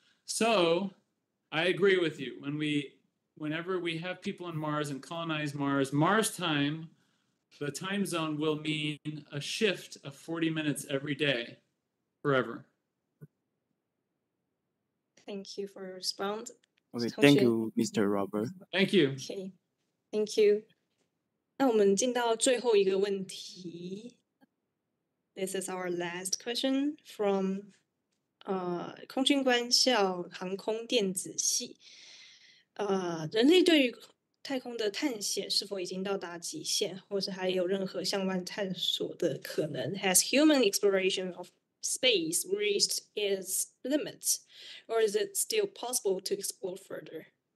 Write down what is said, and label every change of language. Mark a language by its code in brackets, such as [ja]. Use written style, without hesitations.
[en] So I agree with you. Whenever we have people on Mars and colonize Mars, Mars time, the time zone will mean a shift of 40 minutes every day, forever. Thank you for your response. Okay, thank you, Mr. Robert. Thank you. Okay, thank you. [zh] 那我们进到最后一个问题。 [en] This is our last question from 空军官校航空电子系。 [zh] 人类对于太空的探险是否已经到达极限，或是还有任何向外探索的可能 ？ [en] Has human exploration of space reached its limits, or is it still possible to explore further?